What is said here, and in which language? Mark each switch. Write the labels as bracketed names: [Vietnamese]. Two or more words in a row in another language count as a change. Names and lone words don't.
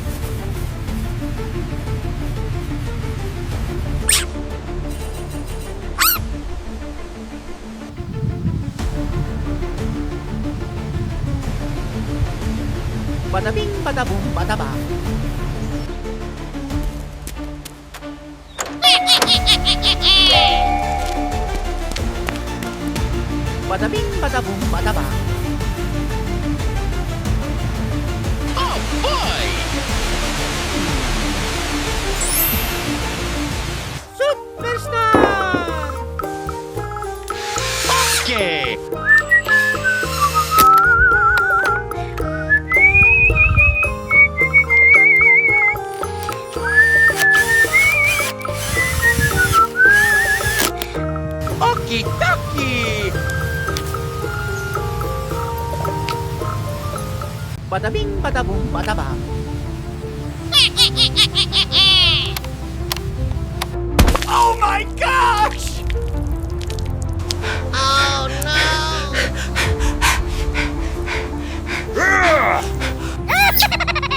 [English] Bada bing, bada boom, bada bang. Bada bing, bada boom, bada bang. Oh boy! Superstar! Okay. Okie dokie! Bada bing, bada boom, bada bang. Oh my gosh! Oh no! Ugh!